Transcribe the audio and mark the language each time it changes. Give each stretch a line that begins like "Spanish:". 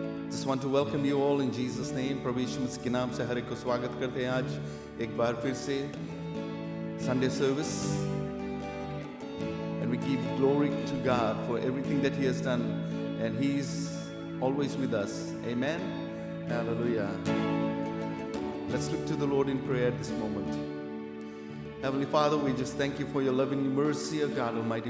English: Just want to welcome you all in Jesus name.
Hindi: प्रभु यीशु मसीह के नाम से हर एक को स्वागत करते हैं आज एक बार फिर से Sunday service.
English: And we give glory to God for everything that He has done. And He is always with us. Amen. Hallelujah. Let's look to the Lord in prayer at this moment. Heavenly Father, we just thank you for your loving mercy, O God Almighty.